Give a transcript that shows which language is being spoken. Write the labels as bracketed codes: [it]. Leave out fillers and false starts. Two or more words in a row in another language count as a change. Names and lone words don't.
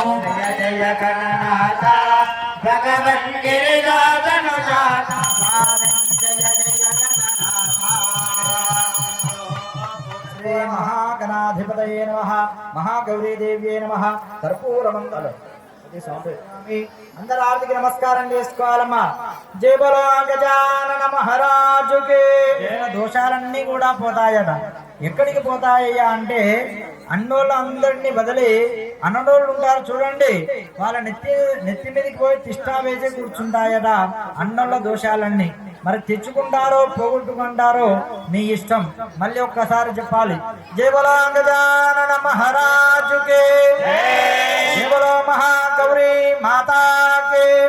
[sa] जय जय गणनाथ भगवन् गिरिनाथनुजाता जय जय गणनाथ श्री महागणाधिपतये नमः महागौरी देव्ये नमः कर्पूरमंगल [te] అందరూ ఆర్థిక నమస్కారం చేసుకోవాలమ్మా [hi] जय बोलो गजानन महाराज की [te] దోషాలన్నీ కూడా పోతాయట ఎక్కడికి పోతాయ్యా అంటే అన్నోళ్ళు అందరినీ బదిలి అన్నోళ్ళు ఉంటారు చూడండి వాళ్ళ నెత్తి మీదకి పోయి తిష్టా వేసి కూర్చుంటాయట అన్నోళ్ళ దోషాలన్నీ మరి తెచ్చుకుంటారో పోగొట్టుకుంటారో నీ ఇష్టం మళ్ళీ ఒక్కసారి చెప్పాలి జై బలో గజానన మహారాజుకి [hi] जय बोलो महागौरी माता की